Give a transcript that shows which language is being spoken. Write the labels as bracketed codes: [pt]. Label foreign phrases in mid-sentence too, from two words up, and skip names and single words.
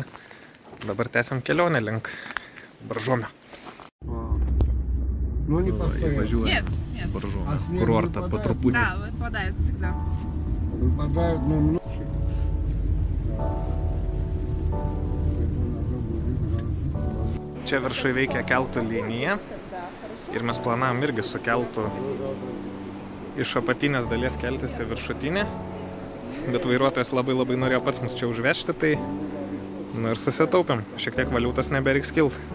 [lt] Dabar tęsiam kelionę link Boržomio. [ru] Ну не [lt] Važiuoja Boržomio kurortą po truputį. [ru] Да, выпадает всегда. выпадают, но много. [lt] Čia viršui veikia keltų linija ir mes planavom irgi su keltu iš apatinės dalies keltis į viršutinę, bet vairuotojas labai norėjo pats mus čia užvežti, tai nu ir susitaupėm, šiek tiek valiutos nebereiks kilt.